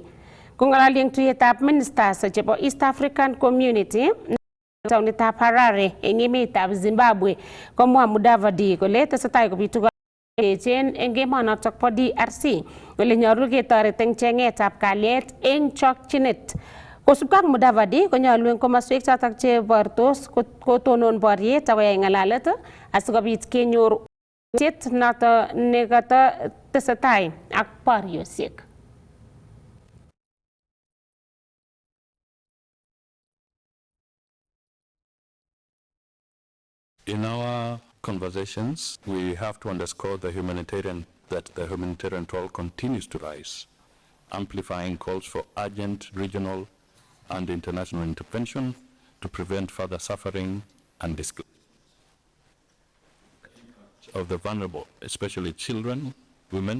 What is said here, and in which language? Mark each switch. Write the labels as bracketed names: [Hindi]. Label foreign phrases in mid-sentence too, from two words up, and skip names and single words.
[Kalenjin] Kong'alali eng tuyetab ministers chebo East African Community taonitab Harare eng emetab Zimbabwe komwa Mudavadi kole tesetai kobitu echen eng emonotok bo DRC kole nyoru ketoret eng chengetab kalyet eng chokchinet. Kosubkei ak Mudavadi konyolu eng komoswek chotok chebortos kotonon boriet akoyai ng'alalet asikobit kenyor noto nekata tesetai ak boriosiek. [English] In our conversations, we have to underscore that the humanitarian toll continues to rise, amplifying calls for urgent regional and international intervention to prevent further suffering and displacement of the vulnerable, especially children, women.